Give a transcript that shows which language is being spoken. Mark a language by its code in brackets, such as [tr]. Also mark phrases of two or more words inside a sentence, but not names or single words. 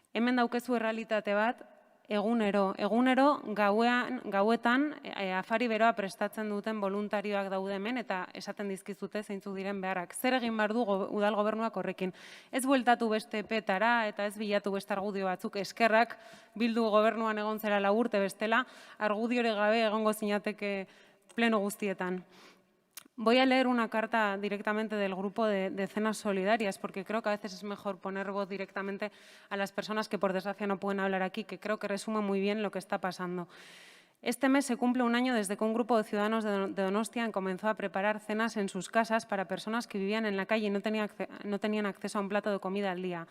[eu] Hemen daukezu errealitate bat, egunero gauetan afari beroa prestatzen duten voluntarioak daude hemen eta esaten dizkizute zeintzuk diren beharrak. Zer egin behar du udal gobernuak horrekin? Ez bueltatu beste petara eta ez bilatu beste argudio batzuk, eskerrak Bildu gobernuan egon zera 4 urte bestela, argudiore gabe egongo zinateke pleno guztietan. [es] Voy a leer una carta directamente del grupo de Cenas Solidarias, porque creo que a veces es mejor poner voz directamente a las personas que por desgracia no pueden hablar aquí, que creo que resume muy bien lo que está pasando. Este mes se cumple un año desde que un grupo de ciudadanos de Donostia comenzó a preparar cenas en sus casas para personas que vivían en la calle y no tenían acceso a un plato de comida al día.